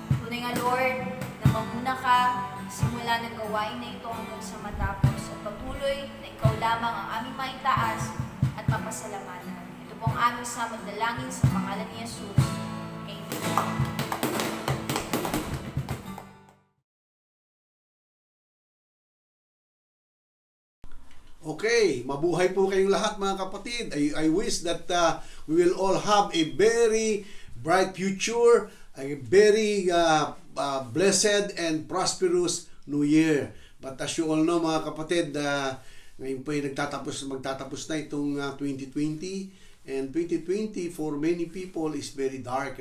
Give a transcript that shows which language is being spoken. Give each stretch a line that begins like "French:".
Filipino: Tunay nga Lord, na mamuna ka simula ng gawain na ito hanggang sa matapos, at patuloy na ikaw lamang ang aming maitaas at mapasalamatan. Ito po ang aming samad dalangin sa pangalan ni Jesus. Amen. Okay, mabuhay po kayong lahat mga kapatid.
English: I wish that we will all have a very bright future, a very blessed and prosperous New Year. But as you all know
Filipino: mga kapatid, ngayon po ay magtatapos na itong 2020.
English: And 2020 for many people is very dark.